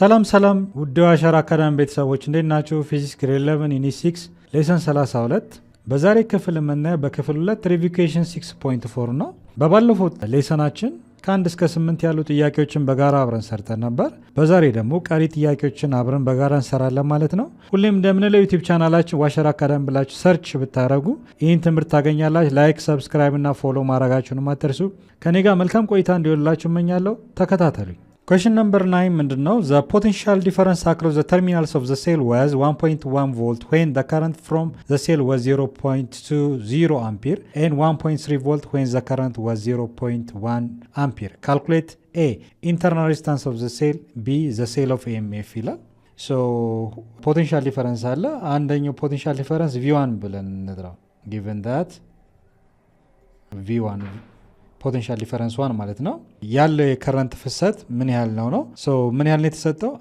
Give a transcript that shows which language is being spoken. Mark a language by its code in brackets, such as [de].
[am] ሰላም ውድ አሻራ አካዳሚ ቤተሰቦች እንዴት ናችሁ? ፊዚክስ ግሬድ 11 ዩኒት 6 ሌሰን 32 በዛሬ ክፍል የምናየው በክፍል 2 ሪቪኬሽን 6.4 ነው። በባለፈው ሌሰናችን ከ1 እስከ 8 ያሉ ጥያቄዎችን በጋራ አብረን ሰርተን ነበር። በዛሬ ደግሞ ቀሪ ጥያቄዎችን አብረን በጋራ እንሰራለን ማለት ነው። ሁሌም እንደምንለው ዩቲዩብ ቻናላችን ዋሸራ አካዳሚ ብላችሁ ሰርች ብታደረጉ ይህን ትምህርት ታገኛላችሁ። ላይክ፣ ሰብስክራይብ እና ፎሎ ማድረጋችሁን አትርሱ። ከኔ ጋር መልካም ቆይታ እንዲሆንላችሁ እመኛለሁ። ተከታተሉኝ። [en] Question number 9 [am] ምንድነው? [en] The potential difference across the terminals of the cell was 1.1 volt when the current from the cell was 0.20 ampere and 1.3 volt when the current was 0.1 ampere. Calculate A. Internal resistance of the cell. B. The cell of EMF [am] ይላል። So potential difference አለ። አንደኛው potential difference V1 ብለን እንጥራው። Given that V1 ፖቴንሻል ዲፈረንስ 1 ማለት ነው። ያለው የከረንት ፍሰት ምን ያህል ነው? ምን ያህል ነው የተሰጠው?